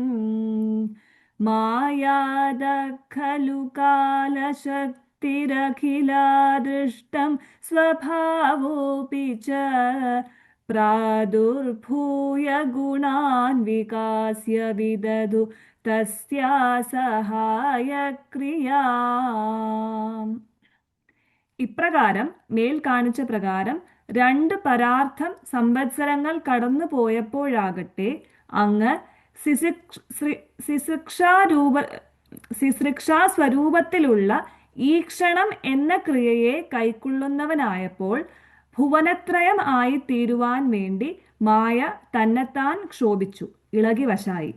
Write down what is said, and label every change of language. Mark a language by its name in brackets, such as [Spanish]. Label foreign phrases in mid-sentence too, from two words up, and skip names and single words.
[Sanskrit] मायादः खलु कालशक्तिरखिला दृष्टं स्वभावोऽपि च प्रादुर्भूय गुणान् विकास्य विदधु तस्या सहायक्रियाम्. [Malayalam] ഇപ്രകാരം മേൽ കാണിച്ച പ്രകാരം 2 പരാർത്ഥം സംവത്സരങ്ങൾ കടന്നു പോയപ്പോഴാകട്ടെ അങ്ങ് ശിശ്രക്ഷാസ്വരൂപത്തിലുള്ള ഈക്ഷണം എന്ന ക്രിയയെ കൈക്കൊള്ളുന്നവനായപ്പോൾ ഭുവനത്രയം ആയിത്തീരുവാൻ വേണ്ടി മായ തന്നെത്താൻ ക്ഷോഭിച്ചു, ഇളകി വശായി.